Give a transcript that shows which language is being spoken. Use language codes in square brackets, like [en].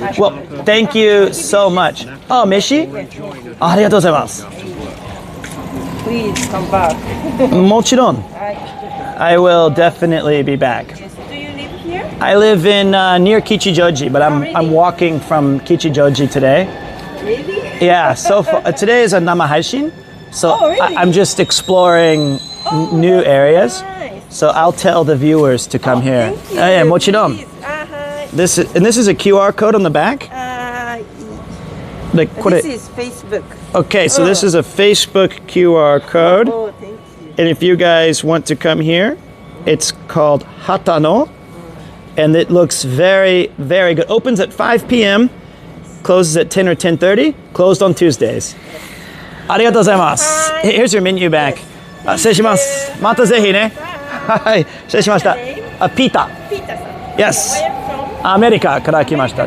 [en] Well, thank you so much. [ja] あ、飯？ありがとうございます。 [en] please come back. [ja] もちろん。 [en] I, I will definitely be back. yes. Do you live here? I live in near Kichijoji, but I'm walking from Kichijoji today. Really? Yeah, so today is a nama haishin, so Oh, really? I'm just exploring new areas. Nice. So I'll tell the viewers to come here. Thank you. Yeah, mochiron. Please. This is a QR code on the back. Like, This is Facebook. okay, so this is a Facebook QR code, Oh, thank you. and if you guys want to come here, it's called Hatano, and it looks very, very good. Opens at 5 p.m. Closes at 10 or 10:30. Closed on Tuesdays. [ja] ありがとうございます。 [en] Here's your menu back. [ja] 失礼します。またぜひね。はい、失礼しました。ピータ。ピータさん。 [en] Yes. Where from? [ja] アメリカから来ました。